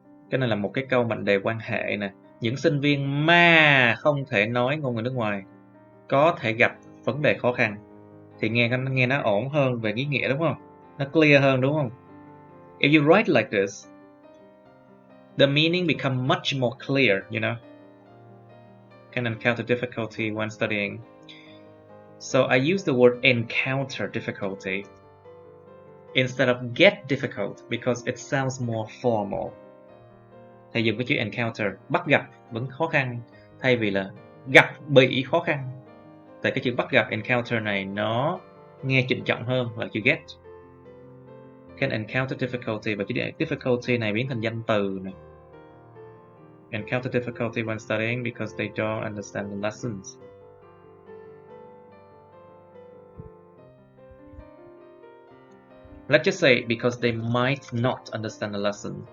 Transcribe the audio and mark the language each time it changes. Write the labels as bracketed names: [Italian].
[Vietnamese] Cái này là một cái câu mệnh đề quan hệ nè. Những sinh viên mà không thể nói ngôn ngữ nước ngoài có thể gặp vấn đề khó khăn. Thì nghe nó ổn hơn về ý nghĩa đúng không? Nó clear hơn đúng không? [English] If you write like this, the meaning become much more clear, you know. Can encounter difficulty when studying. So I use the word encounter difficulty instead of get difficult because it sounds more formal. [Vietnamese] Thầy dùng cái chữ encounter, bắt gặp vẫn khó khăn, thay vì là gặp bị khó khăn. Tại cái chữ bắt gặp encounter này nó nghe trịnh trọng hơn là chữ get. [English] Can encounter difficulty, [Vietnamese] và chữ difficulty này biến thành danh từ này. [English] Encounter difficulty when studying because they don't understand the lessons. Let's just say because they might not understand the lesson.